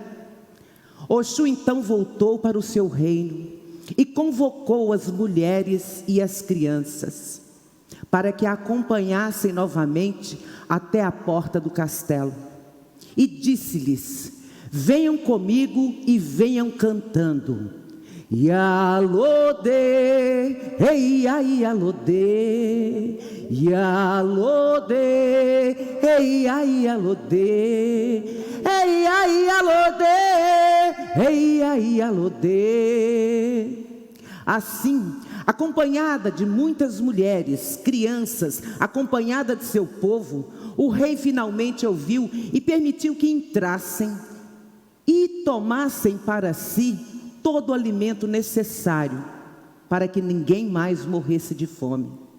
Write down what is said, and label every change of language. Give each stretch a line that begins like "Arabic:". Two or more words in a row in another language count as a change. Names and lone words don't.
Portuguese: Oxum então voltou para o seu reino e convocou as mulheres e as crianças para que a acompanhassem novamente até a porta do castelo. E disse-lhes: venham comigo e venham cantando.
Yoruba: Yalode, ei ai alode, Yalode, ei ai alode, ei ai alode, ei ai alode.
Portuguese: Assim, acompanhada de muitas mulheres, crianças, acompanhada de seu povo, o rei finalmente ouviu e permitiu que entrassem e tomassem para si todo o alimento necessário para que ninguém mais morresse de fome.